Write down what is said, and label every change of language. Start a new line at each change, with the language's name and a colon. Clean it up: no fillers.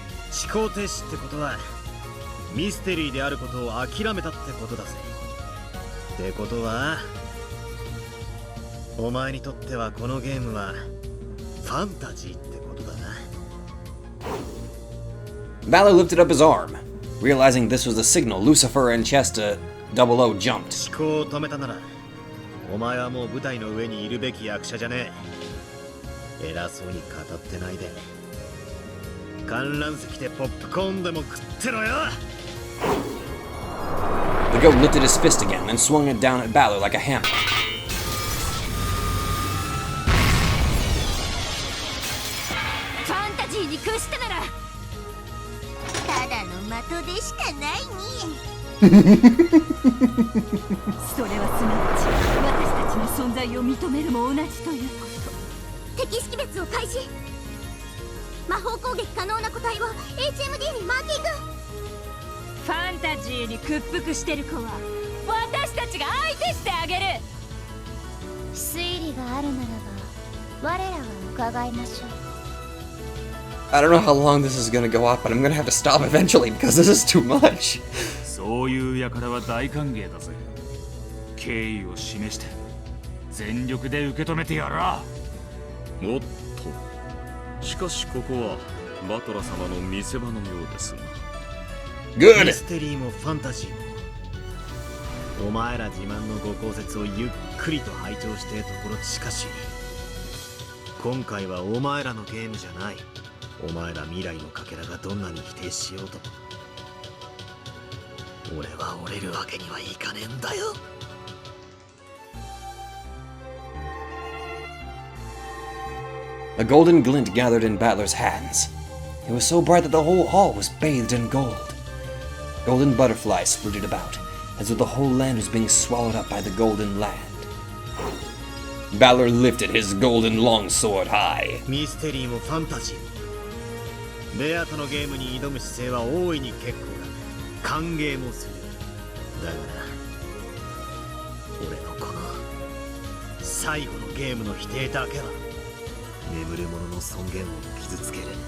Japanese: 思考停止ってことはミステリーであることを諦めたってことだぜ。ってことはお前にとってはこのゲームはファンタジーってことだな。
English: Valor lifted up his arm. Realizing this was the signal, Lucifer and Chesta 00 jumped.
Japanese: 思考を止めたなら、お前はもう舞台の上にいるべき役者じゃねえ。偉そうに語ってないで。観覧席でポップコーンでも食ってろよ。
English: The goat lifted his fist again and swung it down at Balor like a hammer.
Japanese: ファンタジーに屈したならただの的でしかないに。それはすなわち私たちの存在を認めるも同じということ。敵識別を開始。魔法攻撃可能な個体を HMD にマーキング。ファンタジーに屈服してる子は私たちが相手してあげる。推理があるならば我らが伺いましょう。
English: I don't know how long this is gonna go off, but I'm gonna have to stop eventually because this is too much.
Japanese: そういう輩は大歓迎だぜ。敬意を示して全力で受け止めてやらあ。おっと、しかしここはバトラ様の見せ場のようですな。
English: Good!
Japanese: ミステリーもファンタジーも、お前ら自慢のご考説をゆっくりと拝聴してところしかし、今回はお前らのゲームじゃない。お前ら未来のかけらがどんなに否定しようとも、俺は折れるわけにはいかねえんだよ。
English: A golden glint gathered in Battler's hands. It was so bright that the whole hall was bathed in gold. Golden butterflies flitted about, as though the whole land was being swallowed up by the golden land. Balor lifted his golden longsword high.
Japanese: ミステリーもファンタジーも、ベアとのゲームに挑む姿勢は大いに結構だ。歓迎もする。だがな、俺のこの最後のゲームの否定だけは眠る者の尊厳を傷つける。